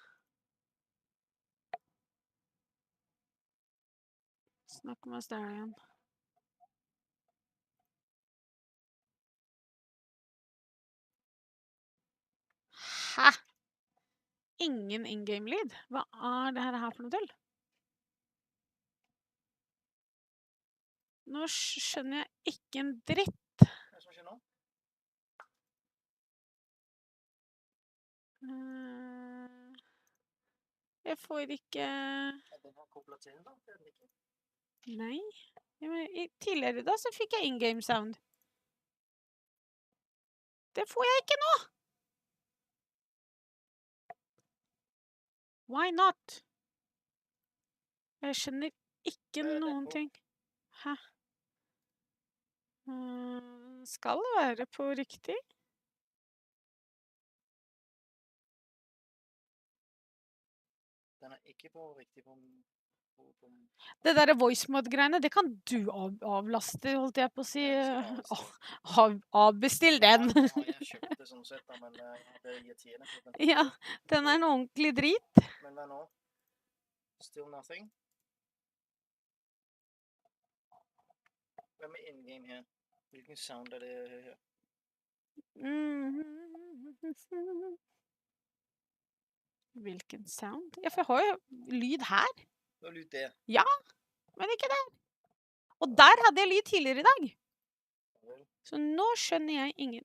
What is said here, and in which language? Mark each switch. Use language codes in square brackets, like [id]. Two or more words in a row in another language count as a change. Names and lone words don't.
[no] Snakk med oss der igjen. Hæ? Ingen [en] in-game lead? [no] Hva er det her for noe til? Nå skjønner jeg ikke en dritt. Hva er det som skjer nå? Jeg får ikke... Er den her koblet til da? Det er den ikke. Nei. Tidligere da så fikk jeg [en] in-game sound. [no] Det får jeg ikke nå! [en] Why not? [no] Jeg skjønner ikke noen ting. Hæ? Skal det være på riktig? Den er ikke på riktig på... Det der voice mod-greiene, det kan du avlaste, holdt jeg på å si. Avbestill den. Ja, jeg kjøpte det sånn sett da, men det er irriterende. Ja, den er en ordentlig drit. Men hva nå? [en] Still nothing? [no] Hvem er in-game her? Hvilken sound er det her? Hvilken sound? Ja, for jeg har jo lyd her. Du har lyd der? Ja, men ikke der. Og der hadde jeg lyd tidligere i dag. Så nå skjønner jeg ingen...